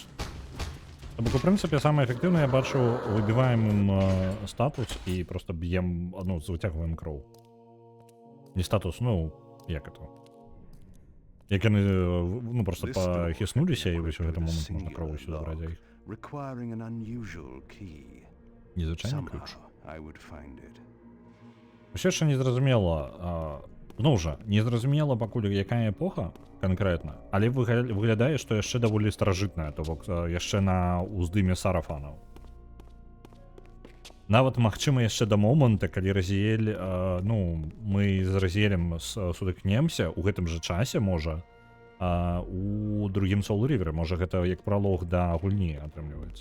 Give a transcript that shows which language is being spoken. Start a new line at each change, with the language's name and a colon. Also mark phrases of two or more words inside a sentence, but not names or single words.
Ukrainian: Тобто, в принципі, саме ефективне, я бачу, вибиваємо їм статус і просто б'ємо, ну, витягуємо кров. Не статус, ну, як це? Як вони, ну, просто похиснулися, і в цьому момент можна кров сюди брати їх.
English: Requiring an unusual key.
Ukrainian: Незвичайний
English: Somehow
Ukrainian: ключ.
English: I would find it.
Ukrainian: Все ще не зрозуміло, ну вже, не зрозуміло, покуль яка епоха конкретно, але виглядає, що ще доволі старожитна, тобто ще на уздимі Сарафанов.
Belarusian: Нават, магчыма, яшчэ да моманта, калі Разіэль, ну, мы з Разіэлем сутыкнемся ў гэтым жа часе, можа, у другім Soul River, можа, гэта як пралог да гульні атрымліваецца.